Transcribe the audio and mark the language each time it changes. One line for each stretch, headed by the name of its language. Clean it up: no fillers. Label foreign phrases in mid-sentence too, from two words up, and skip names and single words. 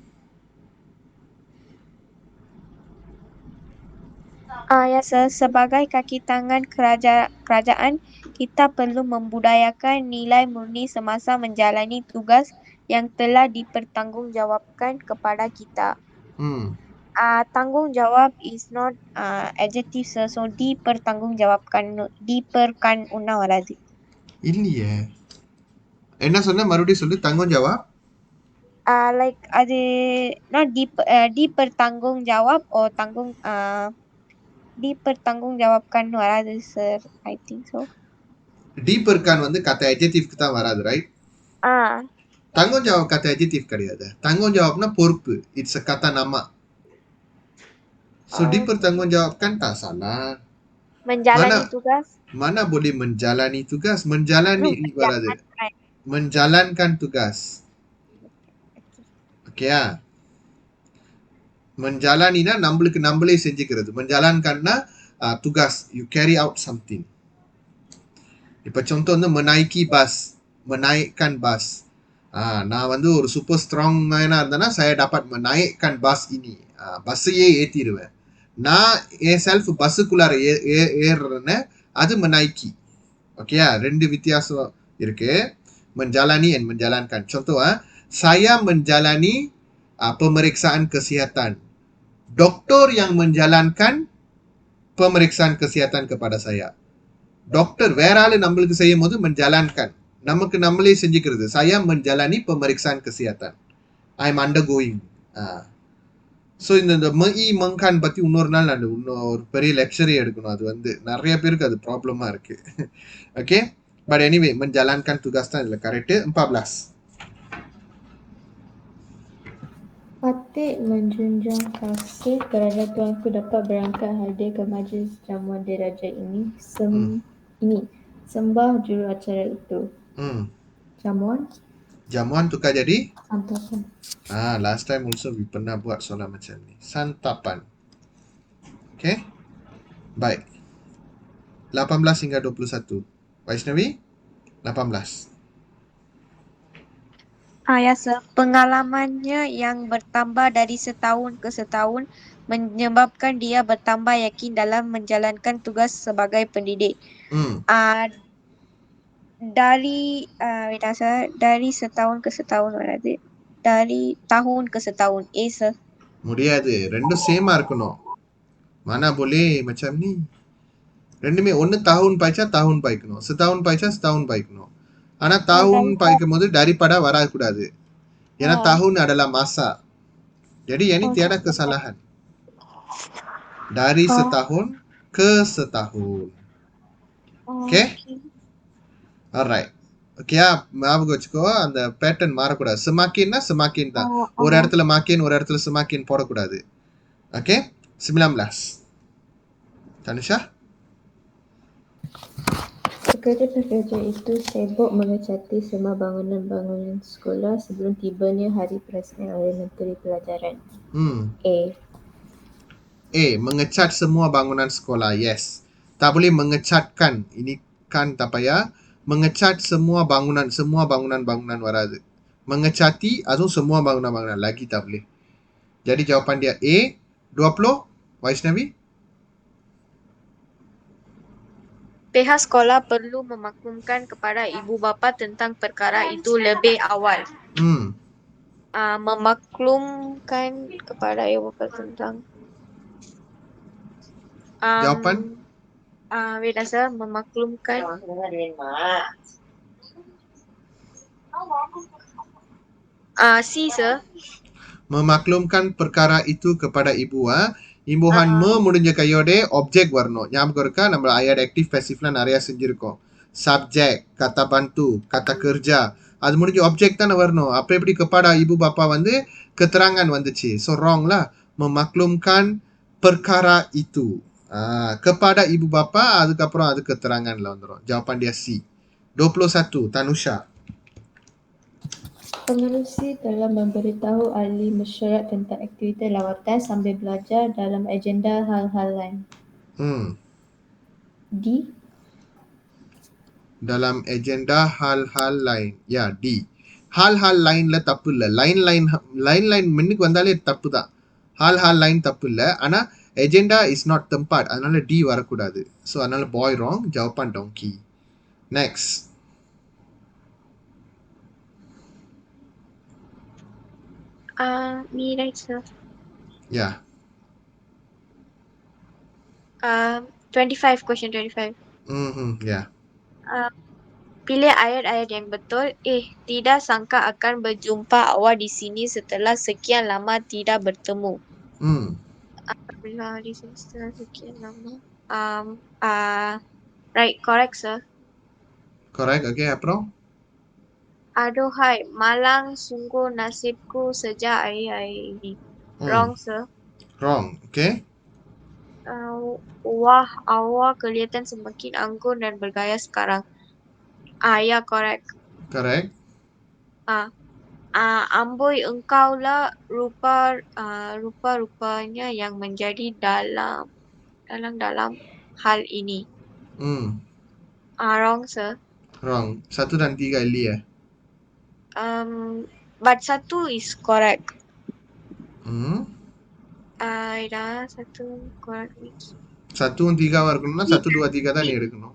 Malay: Ya, sir. Sebagai kaki tangan kerajaan, kita perlu membudayakan nilai murni semasa menjalani tugas yang telah dipertanggungjawabkan kepada kita.
English: Tanggungjawab is not adjective, sir.
Tamil: So
Malay: dipertanggungjawabkan, diperkan
Tamil: உன்னா வராது. இல்லையே. என்ன சொன்ன மறுபடியும் சொல்லு.
Malay: tanggungjawab.
English: Like
Malay: ada nah dipertanggungjawab
English: or dipertanggungjawabkan wala sir. I think so.
Tamil: Diperkan வந்து kata adjectiveக்கு தான் வராது,
English: right? Ah,
Malay: tanggungjawab kata
Tamil: adjective கிடையாது. tanggungjawabனா பொறுப்பு.
English: It's a
Malay: kata nama.
English: So, oh,
Malay: dipertanggungjawabkan tak salah. menjalani tugas. Mana boleh menjalani tugas? Menjalani
English: No,
Tamil: வராது.
Malay: menjalankan. Menjalankan tugas. Okay ah.
Tamil: Menjalaniனா நம்மளுக்கு நம்மளே செஞ்சுக்கிறது.
Malay: menjalankanனா tugas.
English: You carry out something.
Tamil: இப்ப contoh வந்து
Malay: menaiki bas. Menaikkan bas.
Tamil: நான் வந்து ஒரு
English: super strong man
Tamil: இருந்தேன்னா
Malay: saya dapat menaikkan bas ini.
Tamil: பஸ்ஸையே ஏத்திடுவேன். நான் என் செல்ஃப் பஸ்ஸுக்குள்ளார ஏறுறேன்னு அது menaiki. ஓகேயா? ரெண்டு வித்தியாசம் இருக்கு.
Malay: menjalani and menjalankan. Contoh saya menjalani pemeriksaan kesihatan. Doktor yang menjalankan pemeriksaan kesihatan kepada saya.
Tamil: டாக்டர் வேற ஆளு நம்மளுக்கு செய்யும் போது menjalankan. நமக்கு நம்மளே செஞ்சுக்கிறது.
Malay: saya menjalani pemeriksaan kesihatan.
English: I'm undergoing.
Tamil: ஸோ இந்த மங்கான் பத்தி இன்னொரு நாள் நான் இன்னொரு பெரிய லெக்சரே எடுக்கணும். அது வந்து நிறைய பேருக்கு அது ப்ராப்ளமா இருக்கு.
English: okay, but anyway
Malay: menjalankan tugas
Tamil: தான் இதுல கரெக்ட். 14.
Malay: Atik menjunjung kasih kerana tuanku dapat berangkat hadir ke majlis jamuan diraja ini. Sembah juruacara itu. Jamuan tukar jadi Santapan.
English: last time also we
Malay: pernah buat soalan macam ni. Santapan. Okay, baik. 18 hingga 21. Vaishnavi, 18. Ya, sir. Pengalamannya yang bertambah dari setahun ke setahun menyebabkan dia bertambah yakin dalam menjalankan tugas sebagai pendidik. Dari setahun ke setahun, dari tahun ke setahun. Sir.
Tamil: முடியாது, ரெண்டும் சேமா இருக்கணும்.
Malay: mana boleh macam ni.
Tamil: ரெண்டுமே ஒன்னு tahun பாய்ச்சா tahun பாய்க்கணும், setahun பாய்ச்சா setahun பாய்க்கணும். ஆனா tahun பாய்க்கும் போது daripada வரக்கூடாது.
Malay: ஏன்னா tahun adalah masa. Jadi yang ni tiada kesalahan. Dari setahun ke setahun.
English: Okay? Alright.
Tamil: Okay, ஞாபகம் வச்சுக்கோ, அந்த பேட்டர்ன் மாறக்கூடாது. semakinனா semakin தான். ஒரு இடத்துல makin, ஒரு இடத்துல semakin போடக்கூடாது. Okay? 19. Tanusha?
Malay: Pekerja-pekerja itu sibuk mengecati semua bangunan-bangunan sekolah sebelum tibanya hari perasmian oleh Menteri Pelajaran. A. Mengecat semua bangunan sekolah. Yes. Tak boleh mengecatkan. Ini kan tak payah. Mengecat semua bangunan வராது. Mengecati அதுவும் semua bangunan lagi tak boleh. Jadi jawapan dia A. 20. Vaishnavi? Pihak sekolah perlu memaklumkan kepada ibu bapa tentang perkara itu lebih awal. Memaklumkan kepada ibu bapa tentang jawapan? Sir, memaklumkan. C, sir. Memaklumkan perkara itu kepada ibu.
Tamil: இம்புஹான் முடிஞ்ச கையோட ஆப்ஜெக்ட் வரணும். ஞாபகம் இருக்கா? நம்ம ஐஆட் ஆக்டிவ் பேசிவ்லாம் நிறைய செஞ்சிருக்கோம். சப்ஜெக்ட்,
Malay: kata bantu, kata kerja,
Tamil: அது முடிஞ்ச ஆப்ஜெக்ட் தானே வரணும். அப்ப எப்படி
Malay: kepada ibu bapa
Tamil: வந்து keterangan வந்துச்சு?
English: So wrong lah.
Malay: Memaklumkan perkara itu. Kepada ibu bapa,
Tamil: அதுக்கப்புறம் அது keteranganல வந்துரும்.
Malay: Jawapan dia C. 21. Tanusha. Pengerusi telah memberitahu ahli mesyuarat tentang aktiviti lawatan sambil belajar dalam agenda hal-hal lain. D. Dalam agenda hal-hal lain.
Tamil: Ya, D.
Malay: hal-hal lain
Tamil: ல தப்பு இல்ல. லைன் முன்னுக்கு வந்தாலே தப்பு தான். hal-hal லைன் தப்பு இல்ல. ஆனா agenda
English: is not
Tamil: tempat. அதனால D வரக்கூடாது. So அதனால
English: boy wrong.
Tamil: Jawapan donkey.
English: Next. Me right, sir. Yeah. 25, question 25. Yeah.
Malay: Pilih ayat-ayat yang betul. Tidak sangka akan berjumpa awak di sini setelah sekian lama tidak bertemu. Hmm. Alhamdulillah di sini setelah sekian lama.
English: Right, correct, sir. Correct.
Tamil: Okay, அப்புறம்
Malay: Aduhai, malang sungguh nasibku sejak hari-hari ini. Hmm.
English: Wrong, sir. Wrong. Okay.
Malay: Wah, awak kelihatan semakin anggun dan bergaya sekarang.
English: Ya, correct. Correct.
Malay: Amboi engkaulah rupa-rupanya yang menjadi dalam hal ini. Hmm.
English: Wrong, sir.
Tamil: Wrong. 1 dan 3 இல்லையே.
English: But satu is correct. Hmm.
Malay: Satu correct.
Tamil: 1 3 இருக்கணும்னா 1 2 3 தான் நீ எடுக்கணும்.